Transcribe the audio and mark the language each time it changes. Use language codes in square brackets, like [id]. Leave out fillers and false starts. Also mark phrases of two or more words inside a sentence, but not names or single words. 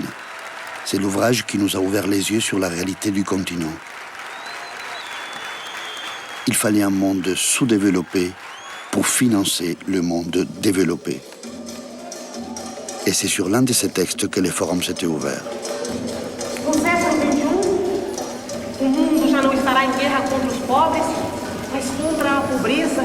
[fr] C'est l'ouvrage qui nous a ouvert les yeux sur la réalité du continent. Il fallait un monde sous-développé pour financer le monde développé. Et c'est sur l'un de ces textes que le forum s'était ouvert. [pt] No século XXI, o mundo já não estará em guerra contra os pobres, mas contra a pobreza.